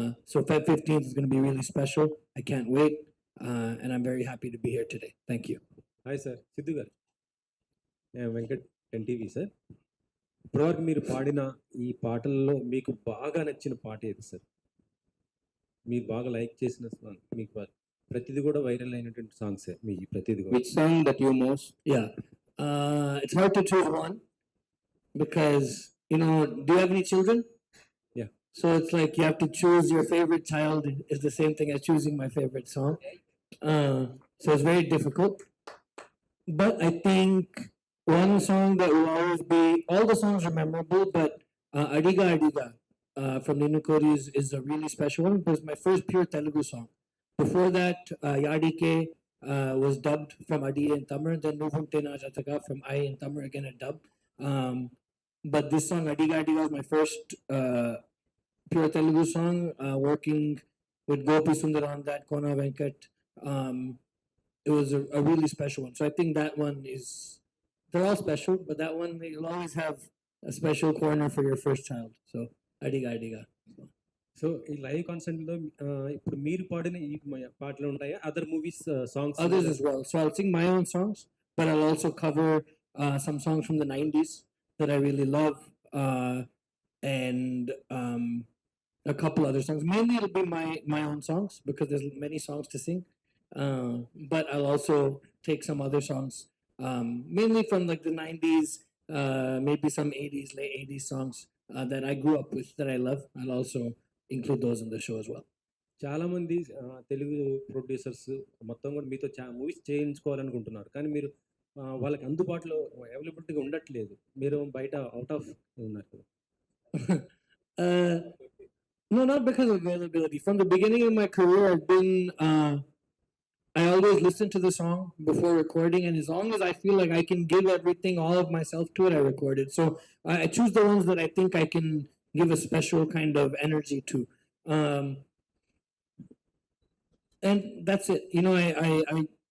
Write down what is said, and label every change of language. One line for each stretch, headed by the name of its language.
English: So Feb 15th is going to be really special. I can't wait. And I'm very happy to be here today. Thank you.
Telugu: Hi sir, Siddhu గారు. నేను Venkat NTV sir. ఇప్పటివరకు మీరు పాడిన ఈ పాటల్లో మీకు బాగా నచ్చిన పాట ఏది సార్? మీరు బాగా లైక్ చేసిన సాంగ్, మీకు ప్రతిది కూడా వైరల్ అయినటువంటి సాంగ్స్ మీ ప్రతిది కూడా.
English: Which song that you most? Yeah. It's hard to choose one because, do you have any children? Yeah. So it's like you have to choose your favorite child is the same thing as choosing my favorite song. So it's very difficult. But I think one song that will always be, all the songs are memorable, but Adiga Adiga from Ninu Kori is a really special one because my first pure Telugu song. Before that, Yadike was dubbed from Adi in Tamil, then Nuvunte Na Jataka from I in Tamil, again a dub. But this song, Adiga Adiga, was my first pure Telugu song, working with Gopi Sundar on that, Kona Venkat. It was a really special one. So I think that one is, they're all special, but that one, you'll always have a special corner for your first child. So Adiga Adiga.
Telugu: So ఈ live కాన్సర్ట్లో ఇప్పుడు మీరు పాడిన ఈ పాటలు ఉంటాయా?
English: Other movies songs? Others as well. So I'll sing my own songs, but I'll also cover some songs from the 90s that I really love, and a couple other songs. Mainly it'll be my own songs because there's many songs to sing. But I'll also take some other songs, mainly from like the 90s, maybe some 80s, late 80s songs that I grew up with that I love. I'll also include those in the show as well.
Telugu: చాలామంది Telugu producers మొత్తం కూడా మీతో movies చేయించుకోవాలనుకుంటున్నారు, కానీ మీరు వాళ్ళకి అందుబాటులో అవైలబిలిటీగా ఉండట్లేదు. మీరు బయట అవుట్ ఆఫ్ ఉన్నారు కదా?
English: No, not because of availability. From the beginning of my career, I've been I always listen to the song before recording, and as long as I feel like I can give everything, all of myself to it, I record it. So I choose the ones that I think I can give a special kind of energy to, and that's it.